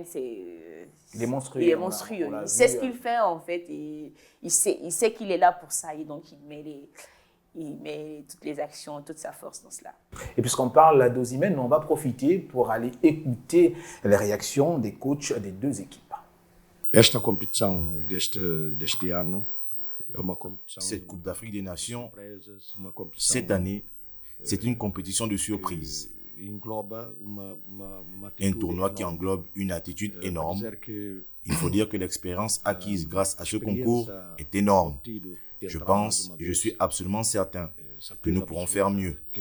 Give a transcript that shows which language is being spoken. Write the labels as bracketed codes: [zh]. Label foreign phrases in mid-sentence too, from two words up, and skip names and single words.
[fr] il est monstrueux. Il est monstrueux. Il sait ce qu'il fait, en fait, et il sait qu'il est là pour ça. Et donc, il met toutes les actions, toute sa force dans cela. Et puisqu'on parle d'Osimhen, on va profiter pour aller écouter les réactions des coachs des deux équipes. [pt] Esta competição deste ano é uma competição. [fr] Cette Coupe d'Afrique des Nations, cette année, c'est une compétition de surprise. Un tournoi qui englobe une attitude énorme. Il faut dire que l'expérience acquise grâce à ce concours est énorme. Je pense et je suis absolument certain que nous pourrons faire mieux.